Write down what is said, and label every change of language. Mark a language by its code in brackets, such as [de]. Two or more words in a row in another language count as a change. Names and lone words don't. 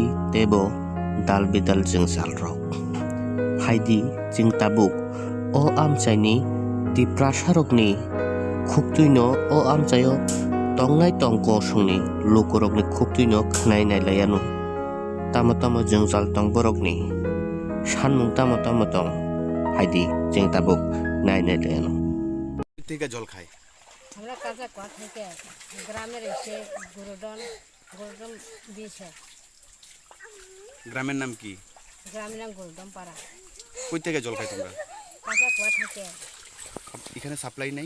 [trp] tebo dalbidal jungjal rok haidi jing tabuk o amchaini Tiprasa rokni khuktuino o amchayo tongnai tongko sungni lukurokni khuktuino khnai nailayano tamo tamo jungjal tong borokni sanmung tamo tamo tong haidi jing tabuk nai nailayano [bn] থেকে জল খায় আমরা কাঁচা কোয়া থেকে গ্রামের এসে গুরুদন দিয়েছে গ্রামের নাম কি? গ্রামের নাম গুরুদম পাড়া। কই থেকে জল খাই তোমরা? কাঁচা কোয়া থেকে। এখানে সাপ্লাই নাই?